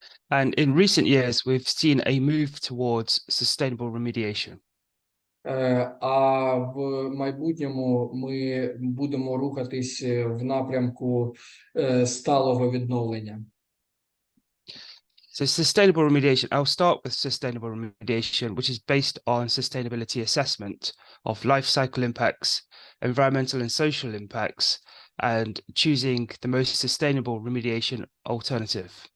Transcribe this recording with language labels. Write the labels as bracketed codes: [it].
[en] And in recent years, we've seen a move towards sustainable remediation. [uk] А в майбутньому ми будемо рухатись в напрямку сталого відновлення. [en] So sustainable remediation, I'll start with sustainable remediation, which is based on sustainability assessment of life cycle impacts, environmental and social impacts, and choosing the most sustainable remediation alternative.